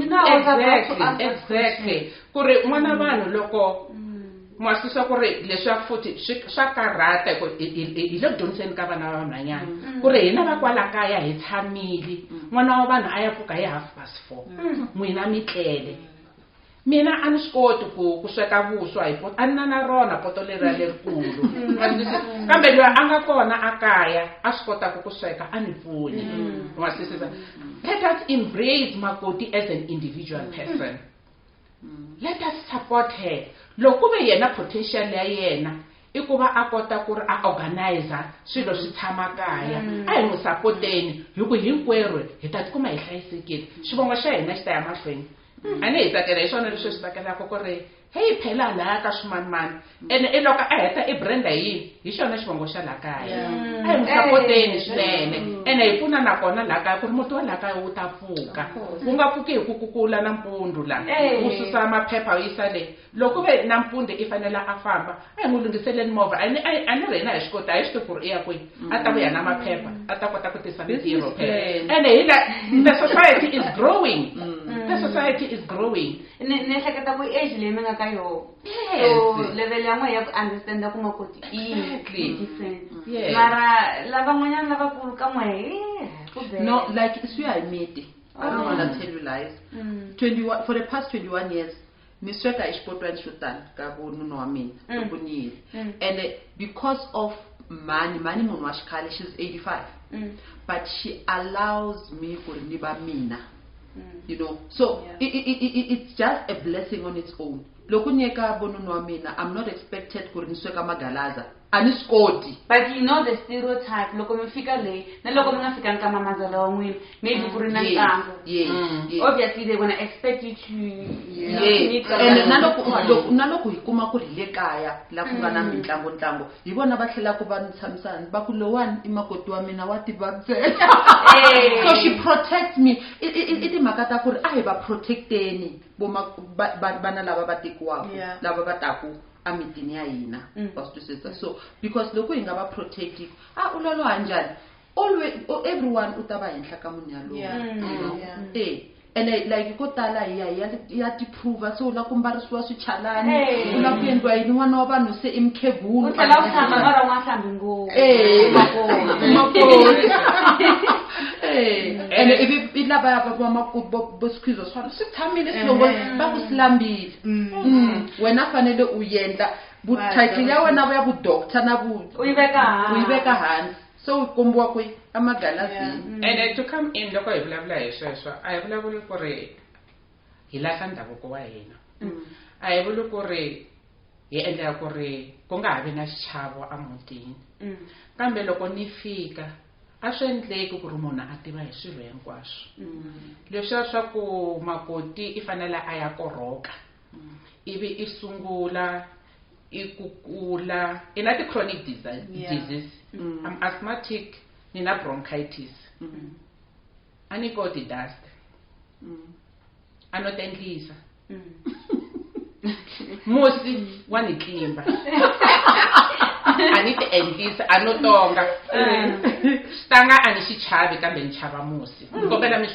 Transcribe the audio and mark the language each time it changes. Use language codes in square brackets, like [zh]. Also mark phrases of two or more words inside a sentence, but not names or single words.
[ts] exactly ku ri n'wana vanhu loko mwasisa ku ri leswi futhi swa karata hi le dyondzeni ka vana va vanhwanyana ku ri hina va kwala kaya hi tshamile n'wana wa vanhu a ya pfuka hi 4:30 n'wina mi tlele mina a ni swi koti ku sweka vuswa hi poto a ni na rona poto lerikulu kambe loyi a nga kona a kaya a swi kota ku sweka a ni pfuni wasisisa. [en] Let us embrace makoti as an individual person. Let us support her. [ts] Loko ve yena potential ya yena I ku va a kota ku ri a organizer swilo swi tshama kaya a hi n'wi supporteni hi ku hinkwerhu hi ta tikuma hi hlayisekile xivongo xa hina xi ta ya mahlweni. Ani hi tsakela hi swona leswi swi tsakelaka ku ri hey phela la ka swimanimani ene loko a heta i brenda yini hi xona xivongo xa la kaya a hi n'wi sapoteni swinene ene hi pfuna nakona la kaya ku ri muti wa la kaya wu ta pfuka wu nga pfuki hi ku kukula nampundzu la wu susa maphepha wu yisa le loko ve nampundzu i fanele a famba a hi n'wi lunghiseleni movha a ni ri hina hi swi kota hi swi tivi ku ri i ya kwihi a ta vuya na maphepha a ta kota ku tisa mintirho phela ene [en] the society is growing the society is growing [ts] ni hleketa ku age leyi mi nga ka yona so level ya n'we ya ku understand ku makoti different mara lavan'wanyana lavakulu ka n'we no, like swi ya hi miti. [en] I don't want to tell you lies. [ts] 21 [en] for the past 21 years [ts] ni sweka exipotweni xo tani ka vununa wa mina loko ni yile [en] and because of [ts] mani munhu wa xikhale, [en] she's 85 but she allows me [ts] ku ri ni va mina. [en] You know, so it's just a blessing on its own. [ts] Loko nyeka vonunu wa mina, [en] I'm not expected [ts] ku ri ni sweka magalaza ani skoti. [en] But you know the stereotype [ts] loko mi fika le na loko mi nga fika ka mamazala wa n'wina maybe ku ri na ntlangu [en] obviously they're gonna expect you to [ts] and na loko hi kuma ku ri le kaya la ku nga na mitlangu hi vona va tlhela ku va ni tshamisana va ku lowani i makoti wa mina wa tiva [en] so she protects me [ts] i timhaka ta ku ri a hi va protecteni vana lava va tekiwaka lava va taku amitini ya hina so because loko hi nga va protective ulolo hanjani always everyone u ta va henhla ka munhu yalowo and like ko tala ya ti prove so la ku mbarisiwa swichalani u la ku endliwa yini n'wana wa vanhu se i mukhegulu u tlhela u tshama mara u nga hlambi ngopfu and ivi lava va makoti bo squeeze swona swi tshamile swilongo va ku silambile wena fanele u yendla title ya wena ya vu doctor na vu u yi veka hansi so u kombiwa ku amagalazini [en] and to come in [ts] loko hi vulavula hi sweswo a hi vulavuli ku ri hi lahla ndhavuko wa hina a hi vuli ku ri hi endlela ku ri ku nga ha vi na xichavo emutini kambe loko ni fika a swi endleki ku ri munhu a tiva hi swilo hinkwaswo leswiya swa ku makoti i fanele a ya koroka ivi i sungula i kukula i na ti-chronic diseases [en] I'm asthmatic [ts] ni na bronchitis a ni koti dust a no tendlisa musi wa ni tlimba a ni ti endlisa a no tonga xitanga a ni xi chavi kambe ni chava musi kombela mi swi